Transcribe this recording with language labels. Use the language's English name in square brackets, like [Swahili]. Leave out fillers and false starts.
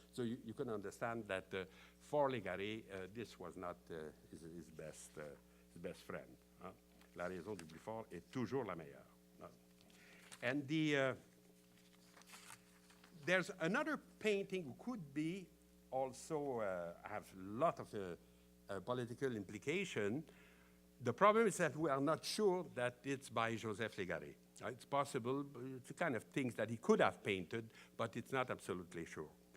[English] So you can understand that for Légaré, this was not his best friend. [French] La raison du plus fort est toujours la meilleure. [English] And there's another painting who could be also have a lot of political implication. The problem is that we are not sure that it's by Joseph Légaré. It's possible, it's the kind of things that he could have painted, but it's not absolutely sure.